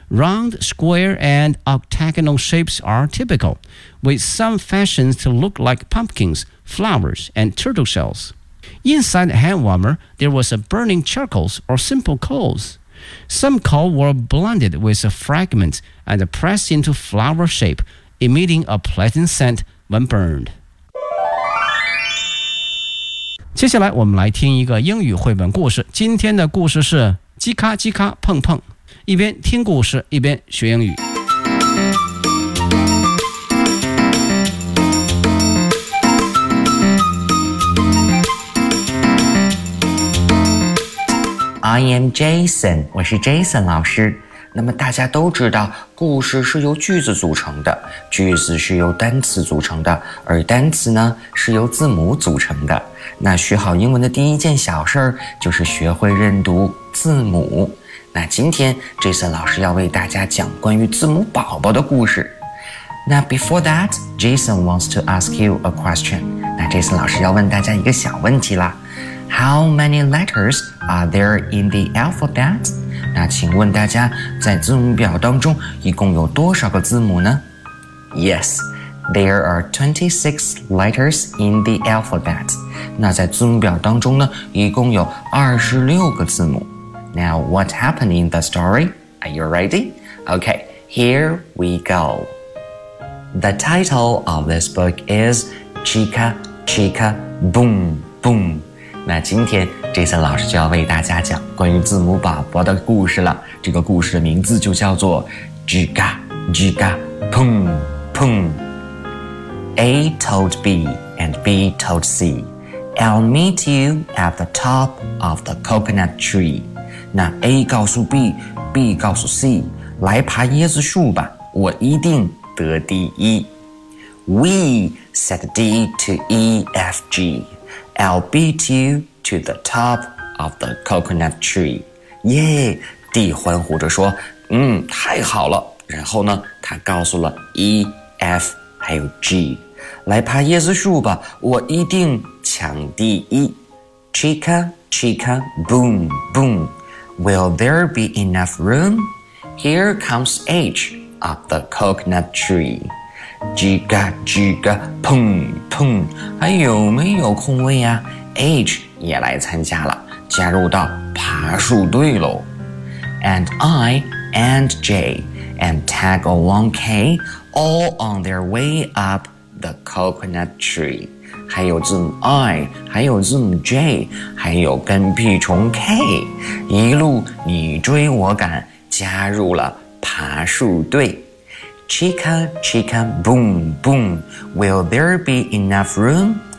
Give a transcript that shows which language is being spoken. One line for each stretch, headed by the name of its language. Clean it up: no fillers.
English: Round, square, and octagonal shapes are typical, with some fashions to look like pumpkins, flowers, and turtle shells. Inside the hand warmer, there was a burning charcoals or simple coals. Some coals were blended with fragments and pressed into flower shape, emitting a pleasant scent when burned.
Chinese: 接下来我们来听一个英语绘本故事。今天的故事是叽咔叽咔碰碰。一边听故事，一边学英语。
English: I am Jason,
Chinese: 我是 Jason 老师。那么大家都知道故事是由句子组成的，句子是由单词组成的，而单词呢是由字母组成的。那学好英文的第一件小事就是学会认读字母。那今天 Jason 老师要为大家讲关于字母宝宝的故事。
English: 那 before that, Jason wants to ask you a question.
Chinese: 那 Jason 老师要问大家一个小问题啦。
English: How many letters are there in the alphabet?
Chinese: 那请问大家在字母表当中一共有多少个字母呢?
English: Yes, there are 26 letters in the alphabet.
Chinese: 那在字母表当中呢一共有26个字母。
English: Now, what happened in the story? Are you ready? Okay, here we go. The title of this book is Chica, Chica, Boom, Boom.
Chinese: 那今天 Jason 老师就要为大家讲关于字母宝宝的故事了。这个故事的名字就叫做 Giga Giga Pung Pung.
English: A told B and B told C, I'll meet you at the top of the coconut tree.
Chinese: 那 A 告诉 B, B 告诉 C, 来爬椰子树吧，我一定得第一。
English: We said D to E F G. I'll beat you to the top of the coconut tree.
Chinese: Yeah, D 欢呼着说，嗯，太好了。然后呢，他告诉了 E, F, 还有 G, 来爬椰子树吧，我一定抢第一。
English: Chica, chica, boom, boom. Will there be enough room? Here comes H up the coconut tree.
Chinese: 叽嘎叽嘎砰砰，还有没有空位啊？ H 也来参加了，加入到爬树队喽。
English: And I and J and tag along K all on their way up the coconut tree.
Chinese: 还有字母 I, 还有字母 J, 还有跟屁虫 K, 一路你追我赶，加入了爬树队。
English: Chica, chica, boom, boom. Will there be enough room?